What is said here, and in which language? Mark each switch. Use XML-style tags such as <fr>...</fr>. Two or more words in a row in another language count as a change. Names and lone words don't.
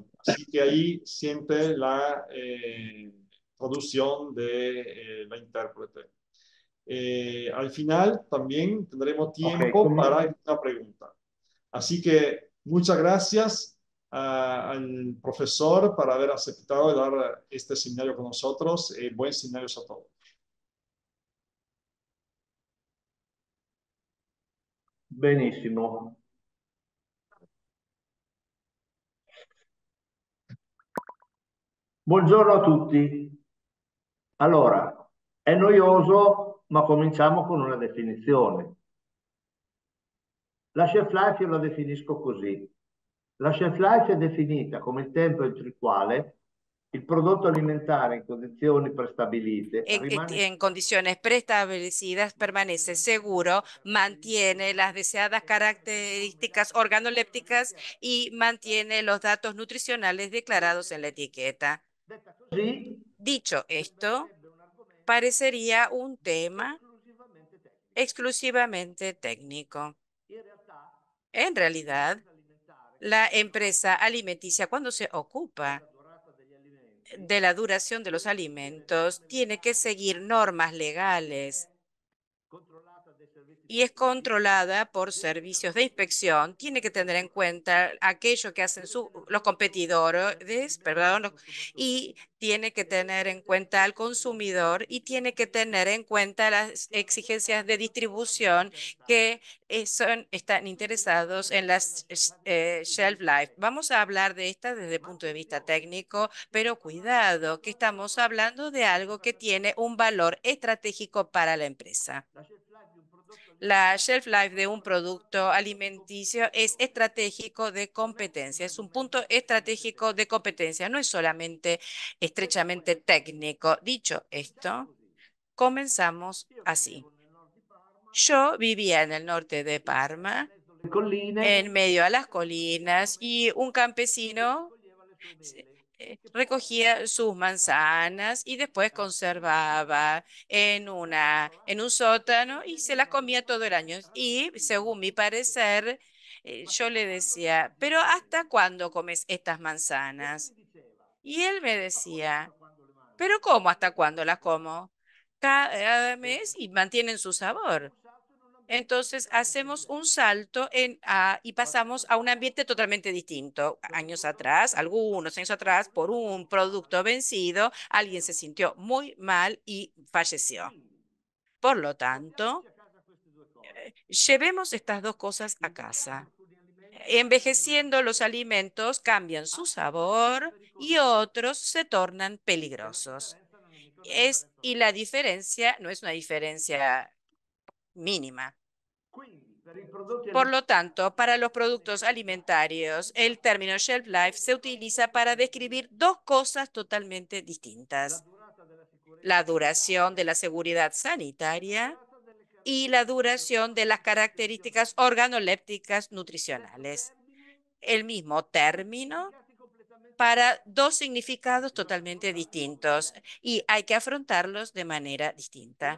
<es>Así que ahí siente la traducción de la intérprete. Al final también tendremos Ok, tiempo para una pregunta. Así que muchas gracias al profesor por haber aceptado dar este seminario con nosotros. Buen seminario a todos.</es> <it>benissimo. Buongiorno a tutti. Allora, è noioso, ma cominciamo con una definizione. La</it> <en>shelf life</en> <it>io la definisco così. La</it> <en>shelf life</en> <it>è definita come il tempo entro il quale il prodotto alimentare in condizioni prestabilite rimane</it> <es>en condiciones preestablecidas, permanece seguro, mantiene las deseadas características organolépticas y mantiene los datos nutricionales declarados en la etiqueta.</es> <it>detta così,</it> <es>Dicho esto,</es> <it>sembrerebbe un argomento</it> <es>parecería un tema</es> <it>esclusivamente tecnico.</it> <es>exclusivamente técnico.</es> <it>In realtà,</it> <es>En realidad,</es> <it>l'impresa alimentare,</it> <es>la</es> <it>quando si</it> <es>empresa</es> <it>occupa</it> <es>alimenticia, cuando se</es> <it>della</it> <es>ocupa</es> <it>durata degli alimenti,</it> <es>de la duración de los</es> <it>deve seguire</it> <es>alimentos,</es> <it>norme</it> <es>tiene que</es> <it>legali</it> <es>seguir normas</es> <it>ed</it> <es>legales</es> <it>è controllata dai servizi</it> <es>y es</es> <it>ispettivi,</it> <es>controlada por</es> <it>deve tener</it> <es>servicios de</es> <it>conto degli</it> <es>inspección,</es> <it>impatti</it> <es>tiene que</es> <it>sulla</it> <es>tener en</es> <it>natura del</it> <es>cuenta</es> <it>cibo,</it> <es>aquello que hacen</es> <it>deve tener</it> <es>los</es> <it>conto</it> <es>competidores,</es> <it>dell'alimento</it> <es>perdón,</es> <it>del consumatore</it> <es>y tiene que</es> <it>e deve</it> <es>tener en</es> <it>prendere</it> <es>cuenta al</es> <it>conto degli</it> <es>consumidor y</es> <it>accorgimenti</it> <es>tiene que tener</es> <it>soggettivi</it> <es>en cuenta las</es> <it>che una</it> <es>exigencias de</es> <it>società particolarmente</it> <es>distribución</es> <it>interessata</it> <es>que están interesados en las</es> <en>shelf life.</en> <es>Vamos a hablar de esta desde el</es> <it>ma</it> <es>punto de vista</es> <it>attenzione,</it> <es>técnico,</es> <it>stiamo</it> <es>pero</es> <it>parlando di un</it> <es>cuidado, que</es> <it>argomento</it> <es>estamos hablando de algo que tiene un valor estratégico para la empresa.</es> <it>la</it> <en>shelf life</en> <it>di un prodotto</it> <es>La alimentare</es> <en>shelf life</en> <it>è</it> <es>de</es> <it>un</it> <es>un</es> <it>valore</it> <es>producto</es> <it>strategico di</it> <es>alimenticio es</es> <it>competizione,</it> <es>estratégico de</es> <it>non è un</it> <es>competencia, es un</es> <it>argomento</it> <es>punto</es> <it>strettamente</it> <es>estratégico de</es> <it>tecnico.</it> <es>competencia, no es solamente</es> <it>Detto</it> <es>estrechamente</es> <it>questo,</it> <es>técnico. Dicho</es> <it>iniziamo</it> <es>esto,</es> <it>così.</it> <es>comenzamos</es> <it>Io</it> <es>así.</es> <it>vivevo nel nord di Parma,</it> <es>Yo vivía en el norte de</es> <it>in</it> <es>Parma,</es> <it>mezzo alle colline,</it> <es>en medio a las</es> <it>c'era un</it> <es>colinas,</es> <it>agricoltore</it> <es>y un</es> <it>che</it> <es>campesino</es> <it>raccoglieva le sue mele, che poi</it> <es>recogía sus</es> <it>raccoglieva,</it> <es>manzanas y después</es> <it>raccoglieva</it> <es>conservaba en un</es> <it>per</it> <es>sótano</es> <it>gli</it> <es>y se las</es> <it>animali</it> <es>comía todo el año.</es> <it>al</it> <es>Y</es> <it>frigo.</it> <es>según mi parecer,</es> <it>Ma</it> <es>yo</es> <it>fino a</it> <es>le</es> <it>quando le</it> <es>decía,</es> <it>mangi</it> <es>pero</es> <it>queste</it> <es>¿hasta</es> <it>mele?</it> <es>cuándo comes estas</es> <it>E lui mi</it> <es>manzanas?</es> <it>diceva,</it> <es>Y él me</es> <it>ma come fino</it> <es>decía,</es> <it>a quando le mangi?</it> <es>pero ¿cómo</es> <it>Quando</it> <es>hasta</es> <it>le</it> <es>cuándo las</es> <it>pulisco.</it> <es>como? Cada</es> <it>E</it> <es>mes y mantienen su</es> <it>ho</it> <es>sabor.</es> <it>pensato in un</it> <es>Entonces hacemos un salto y pasamos a un ambiente totalmente distinto. Años atrás, algunos años atrás, por un producto vencido, alguien se sintió muy mal y falleció. Por lo tanto, llevemos estas dos cosas a casa. Envejeciendo, los alimentos cambian su sabor y otros se tornan peligrosos. Y la diferencia no es una diferencia mínima. Por lo tanto, para los productos alimentarios, el término shelf life se utiliza para describir dos cosas totalmente distintas: la duración de la seguridad sanitaria y la duración de las características organolépticas nutricionales. El mismo término para dos significados totalmente distintos y hay que afrontarlos de manera distinta.</es>